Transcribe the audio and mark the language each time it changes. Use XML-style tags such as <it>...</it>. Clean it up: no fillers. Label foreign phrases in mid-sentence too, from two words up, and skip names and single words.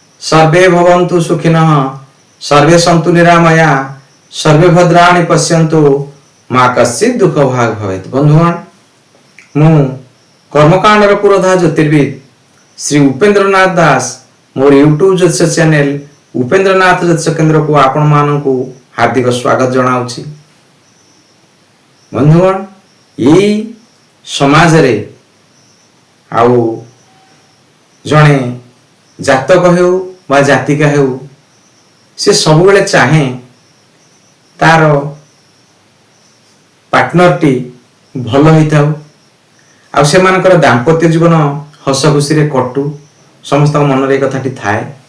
<sa>सर्वे भवन्तु सुखिनः सर्वे सन्तु निरामया सर्वे भद्राणि पश्यन्तु मां कश्चित् दुख भाग भवेत्।</sa> <or>ବନ୍ଧୁଗଣ ମୁଁ କର୍ମକାଣ୍ଡର ପୁରୋଧା ଜ୍ୟୋତିର୍ବିଦ ଶ୍ରୀ ଉପେନ୍ଦ୍ରନାଥ ଦାସ ମୋର ୟୁଟ୍ୟୁବ ଜ୍ୟୋତିଷ ଚ୍ୟାନେଲ ଉପେନ୍ଦ୍ରନାଥ ଜ୍ୟୋତିଷ କେନ୍ଦ୍ର କୋ ଆପଣ ମାନଙ୍କୁ ହାର୍ଦ୍ଦିକ ସ୍ୱାଗତ ଜଣାଉଛି। ବନ୍ଧୁଗଣ ଏହି ସମାଜ ରେ ଆଉ ଜଣେ ଜାତକ ହେଉ ବା ଜାତିକା ହେଉ ସେ ସବୁ ବେଳେ ଚାହେଁ ତା'ର ପାର୍ଟନର ଟି ଭଲ ହୋଇଥାଉ ଆ ସେ ମାନଙ୍କର ଦାମ୍ପତ୍ୟ ଜୀବନ ହସ ଖୁସି ରେ କଟୁ ସମସ୍ତ ମନ ରେ କଥାଟି ଥାଏ।</or>